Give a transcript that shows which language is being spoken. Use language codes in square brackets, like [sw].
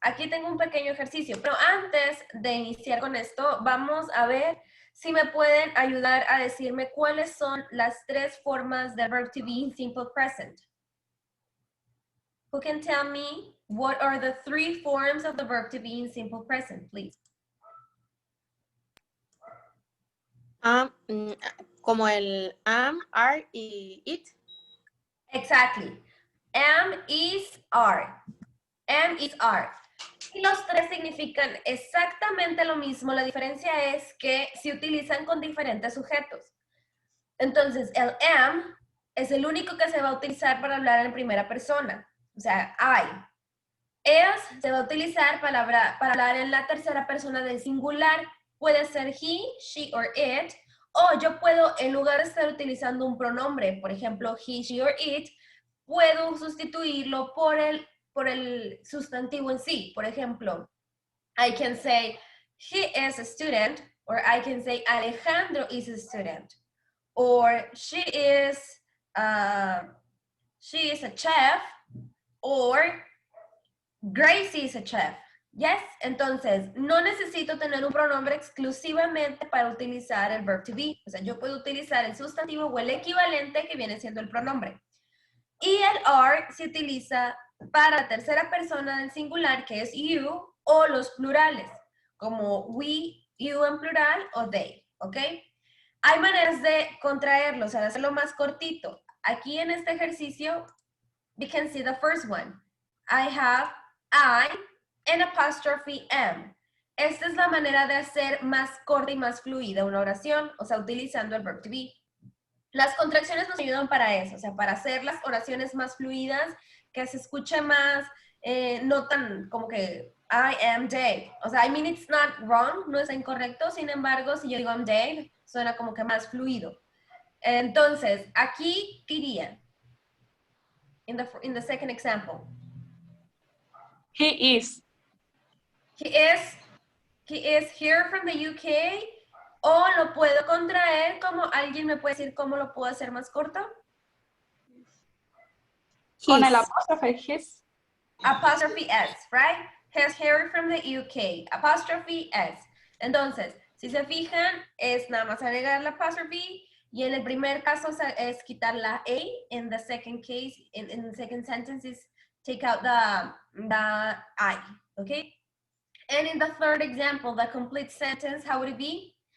[es] Aquí tengo un pequeño ejercicio, pero antes de iniciar con esto, vamos a ver si me pueden ayudar a decirme cuáles son las 3 formas del [en] verb to be in simple present. Who can tell me what are the 3 forms of the verb to be in simple present, please? [es] Como el am, are y it. [en] Exactly. Am, is, are. Am, is, are. [es] Y los 3 significan exactamente lo mismo. La diferencia es que se utilizan con diferentes sujetos. Entonces, el am es el único que se va a utilizar para hablar en primera persona. O sea, I. Es se va a utilizar para hablar en la tercera persona del singular. Puede ser [en] he, she, or it. [es] O yo puedo, en lugar de estar utilizando un pronombre, por ejemplo, he, she, or it, puedo sustituirlo por el sustantivo en sí. Por ejemplo, [en] I can say, he is a student, or I can say, Alejandro is a student, or she is a chef, or Gracie is a chef. [es] Yes, entonces no necesito tener un pronombre exclusivamente para utilizar el verb to be. O sea, yo puedo utilizar el sustantivo o el equivalente que viene siendo el pronombre. Y el are se utiliza para la tercera persona del singular, que es you, o los plurales, como we, you en plural, o they, ¿ok? Hay maneras de contraerlo, o sea, de hacerlo más cortito. Aquí en este ejercicio, [en] we can see the first one. I have I and apostrophe am. [es] Esta es la manera de hacer más corta y más fluida una oración, o sea, utilizando el verb to be. Las contracciones nos ayudan para eso, o sea, para hacer las oraciones más fluidas, que se escuche más, no tan como que [en] I am Dave. [es] O sea, [en] I mean, it's not wrong, [es] no es incorrecto, sin embargo, si yo digo [en] I'm Dave, [es] suena como que más fluido. Entonces, aquí, ¿qué iría? [en] In the second example. He is. He is here from the UK. [es] O lo puedo contraer como alguien me puede decir cómo lo puedo hacer más corto. Con el [en] His. [es] apóstrofe his. [en] Apostrophe S, right? He's here from the UK. Apostrophe S. [es] Entonces, si se fijan, es nada más agregar la apostrophe. Y en el primer caso es quitar la A. [en] In the second case, in the second sentence is take out the I, okay? And in the third example, the complete sentence, how would it be?